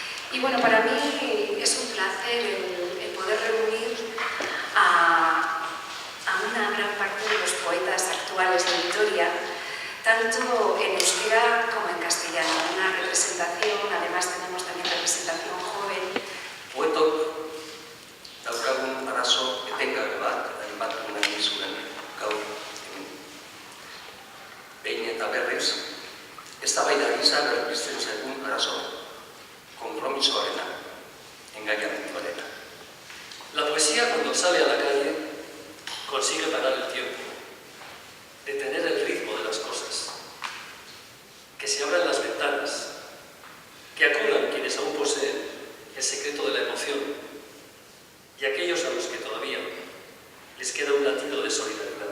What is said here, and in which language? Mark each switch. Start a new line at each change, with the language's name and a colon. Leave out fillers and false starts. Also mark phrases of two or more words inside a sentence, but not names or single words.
Spanish: Y bueno, para mí es un placer el poder reunir a una gran parte de los poetas actuales de Vitoria, tanto en euskera como en castellano. Una representación, además tenemos también representación joven.
Basque: Poetok daukagun arazo etengabe bat, aipatu nahi zuen gaur behin eta berriz, eztabaida gisa berpizten zaigun arazo, konpromisoarena, engañamentuarena.
Spanish: La poesía, cuando sale a la calle, consigue parar el tiempo, detener el ritmo de las cosas, que se abran las ventanas, que acudan quienes aún poseen el secreto de la emoción y aquellos a los que todavía les queda un latido de solidaridad.